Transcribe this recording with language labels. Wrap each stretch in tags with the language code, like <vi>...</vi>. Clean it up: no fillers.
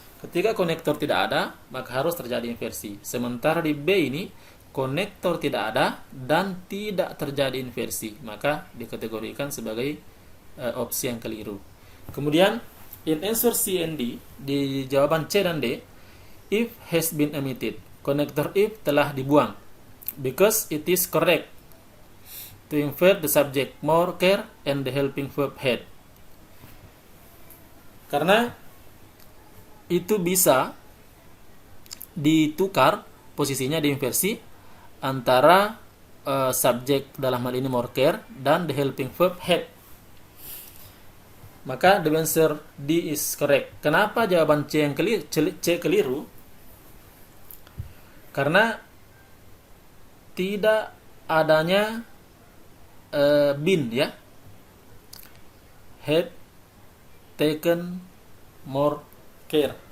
<id>Ketika konektor tidak ada, maka harus terjadi inversi. Sementara di B ini konektor tidak ada dan tidak terjadi inversi, maka dikategorikan sebagai opsi yang keliru.</id> <en>Kemudian in answer C and D,</en> <id>di jawaban C dan D,</id> <en>if has been omitted.</en> <id>Konektor if telah dibuang</id> <en>because it is correct to invert the subject more care and the helping verb had.</en> <id>Karena itu bisa ditukar posisinya, diinversi antara subjek dalam hal ini more care dan</id> <en>the helping verb had. Maka the answer D is correct.</en> <id>Kenapa jawaban C yang keliru? Karena tidak adanya been ya.</id> <en>Had taken more care.</en>